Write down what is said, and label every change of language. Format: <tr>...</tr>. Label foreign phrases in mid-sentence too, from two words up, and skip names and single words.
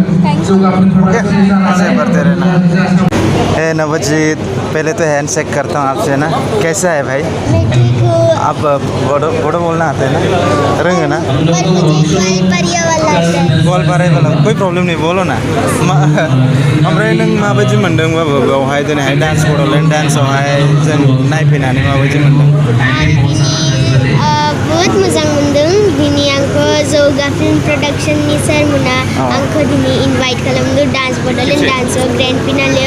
<hi>ओके, ऐसे बढ़ते रहना। ए नवजीत, पहले तो हैंड शेक करता हूँ आपसे ना। कैसा है भाई? आप बोडो बोलना आता है ना? रंग ना? बॉल बाराय वाला कोई प्रॉब्लम नहीं, बोलो ना।</hi> <brx>ओमफ्राय नों माबायदि मोनदों बेवहाय दिनैहाय डान्स बड'लेण्ड डान्सआवहाय जों नायफैनानै माबायदि मोनदों? बहुत मोजां मोनदों। दिनै आंखौ जौगा</brx> <en>film production</en> <brx>सारमोना आंखौ दिनै इनभाइट खालामदों डान्स बड'लेण्ड डान्सआव</brx> <en>grand finale.</en>